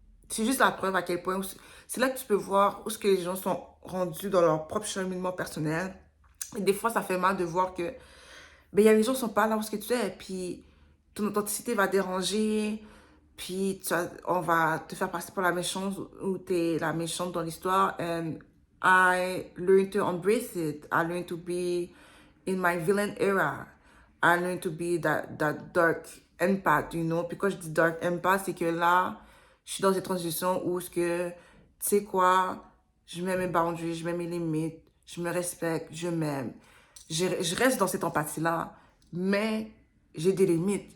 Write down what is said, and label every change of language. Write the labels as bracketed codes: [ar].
[fr] C'est juste la preuve à quel point, c'est là que tu peux voir où ce que les gens sont rendus dans leur propre cheminement personnel. Et des fois, ça fait mal de voir que, ben, il y a des gens qui sont pas là où ce que tu es, puis ton authenticité va déranger, puis on va te faire passer pour la méchante ou t'es la méchante dans l'histoire. [en] And I learned to embrace it. I learned to be in my villain era. I learned to be that dark empath, you know. [fr] Puis quand je dis dark empath, c'est que là, je suis dans une transition où ce que, tu sais quoi, je mets mes boundaries, je mets mes limites, je me respecte, je m'aime. Je reste dans cette empathie-là, mais j'ai des limites.